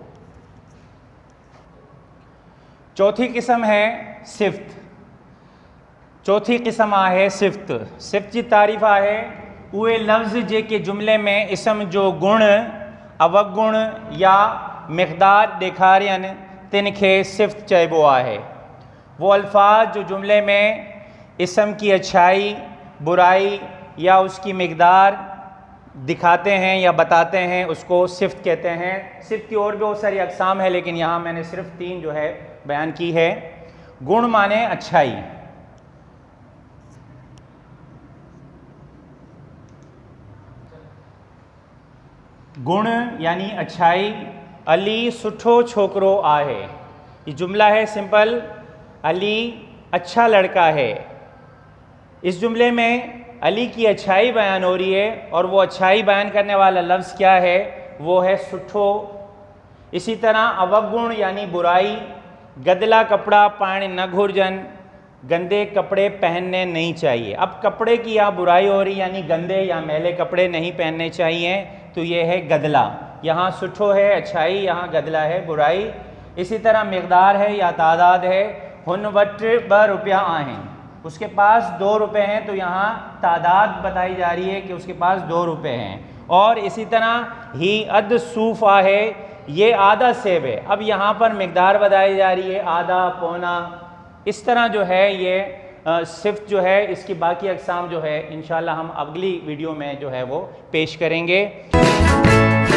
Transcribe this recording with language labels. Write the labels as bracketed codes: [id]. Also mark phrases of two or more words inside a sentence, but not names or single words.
[ur] چوتھی قسم ہے صفت. [sd] चौथी क़िस्म आहे सिफ़्त। सिफ़्त जी तारीफ़ आहे उहे लफ़्ज़ जेके जुमिले में इस्म जो गुण अवगुण या मिक़दार ॾेखारियनि तिन खे सिफ़्त चइबो आहे। [ur] وہ الفاظ جو جملے میں اسم کی اچھائی برائی یا اس کی مقدار دکھاتے ہیں یا بتاتے ہیں اس کو صفت کہتے ہیں. صفت کی اور بھی بہت ساری اقسام ہے، لیکن یہاں میں نے صرف 3 جو ہے بیان کی ہے. گن مانے اچھائی۔ گن یعنی اچھائی. [sd] अली सुठो छोकरो आहे। [ur] یہ جملہ ہے سمپل. علی اچھا لڑکا ہے. اس جملے میں علی کی اچھائی بیان ہو رہی ہے اور وہ اچھائی بیان کرنے والا لفظ کیا ہے? وہ ہے سٹھو. اسی طرح اوگن یعنی برائی. [sd] गदला कपड़ा पाने न घुर्जन, [ur] گندے کپڑے پہننے نہیں چاہیے. اب کپڑے کی یہاں برائی ہو رہی، یعنی گندے یا میلے کپڑے نہیں پہننے چاہیے، تو یہ ہے گدلا. یہاں سٹھو ہے اچھائی، یہاں گدلا ہے برائی. اسی طرح مقدار ہے یا تعداد ہے. [sd] हुन वटि 2 रुपया आहिनि, [ur] اس کے پاس 2 روپے ہیں، تو یہاں تعداد بتائی جا رہی ہے کہ اس کے پاس 2 روپے ہیں. اور اسی طرح ہی [sd] अद सूफ़ आहे, [ur] یہ آدھا سیب ہے. اب یہاں پر مقدار بتائی جا رہی ہے، آدھا پونا۔ اس طرح جو ہے یہ صفت جو ہے اس کی باقی اقسام جو ہے ان شاء اللہ ہم اگلی ویڈیو میں جو ہے وہ پیش کریں گے.